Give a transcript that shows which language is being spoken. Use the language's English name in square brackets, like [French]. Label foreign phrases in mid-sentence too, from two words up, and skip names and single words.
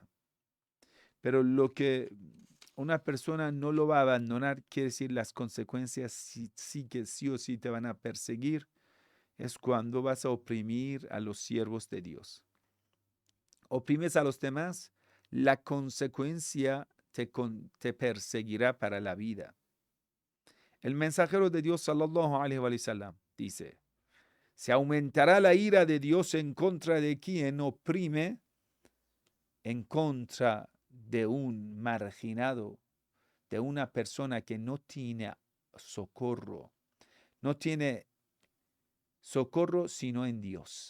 [Spanish] Pero lo que una persona no lo va a abandonar, quiere decir las consecuencias que sí o sí te van a perseguir, es cuando vas a oprimir a los siervos de Dios. Oprimes a los demás, la consecuencia te perseguirá para la vida. El mensajero de Dios, [Arabic] صلى الله عليه وسلم, [Spanish] dice, se aumentará la ira de Dios en contra de quien oprime, en contra de un marginado, de una persona que no tiene socorro. No tiene socorro sino en Dios.